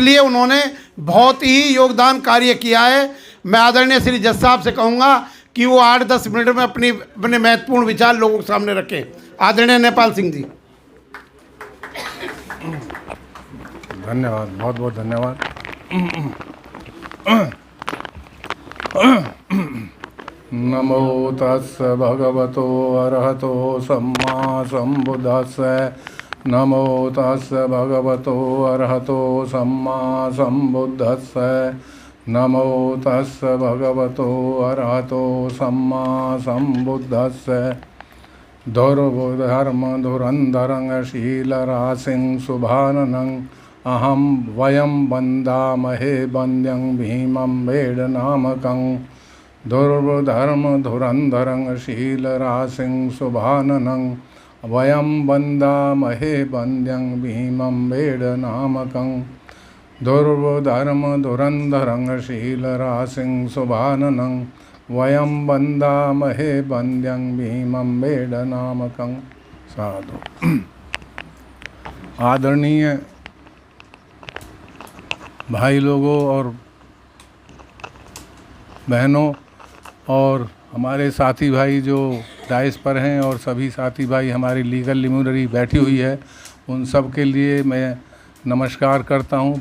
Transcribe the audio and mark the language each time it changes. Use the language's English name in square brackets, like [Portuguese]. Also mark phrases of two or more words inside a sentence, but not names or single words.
[Hindi] इसलिए उन्होंने बहुत ही योगदान कार्य किया है। मैं आदरणीय श्री जज साहब से कहूँगा कि वो 8-10 मिनट में अपने महत्वपूर्ण विचार लोगों के सामने रखें। आदरणीय नेपाल सिंह जी। धन्यवाद, बहुत बहुत धन्यवाद। [Pali] नमो तस् भगवतो अरहतो सम्मा सम्बुद्धस्स। नमो तस् भगवतो अरहतो सम्मा सम्बुद्धस्स। नमो तस् भगवतो अरहतो सम्मा सम्बुद्धस्स। [Sanskrit] धुर्बुधर्म धुरंधरं शीलराशिं शुभाननं अहं वयं वन्दामहे वन्द्यं भीमं वेडनामकं। दुर्धर्म धुरंधरं शीलराशिं शुभाननं वयं वन्दामहे वन्द्यं भीमं वेडनामकं। दुर्धर्म धुरंधरं शीलराशिं शुभाननं वयं वन्दामहे वन्द्यं भीमं वेडनामकं। साधु। [Hindi] आदरणीय भाई लोगों और बहनों और हमारे साथी भाई जो डाइस पर हैं और सभी साथी भाई हमारी [English] legal luminary [Hindi] बैठी हुई है, उन सब के लिए मैं नमस्कार करता हूं।